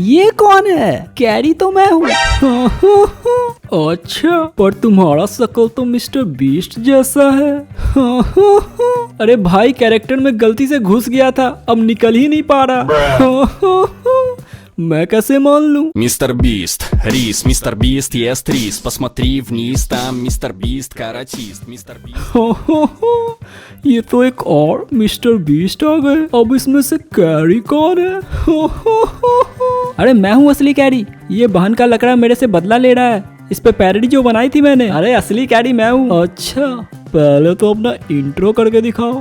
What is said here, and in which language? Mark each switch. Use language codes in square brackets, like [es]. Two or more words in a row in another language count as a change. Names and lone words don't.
[hi] ये कौन है? कैरी तो मैं हूँ। अच्छा, पर तुम्हारा शक्ल तो मिस्टर बीस्ट जैसा है। अरे भाई, कैरेक्टर में गलती से घुस गया था, अब निकल ही नहीं पा रहा। मैं कैसे मान लूं? [ru] Мистер Бист, рис, мистер Бист ест рис, посмотри вниз, там мистер Бист каратист, мистер Бист। [hi] ये तो एक और मिस्टर बीस्ट आ गए। अब इसमें से कैरी कौन है? अरे मैं हूँ असली कैरी। ये बहन का लकड़ा मेरे से बदला ले रहा है। इस पे पैरोडी जो बनाई थी मैंने। अरे असली कैरी मैं हूँ। अच्छा, पहले तो अपना इंट्रो करके दिखाओ।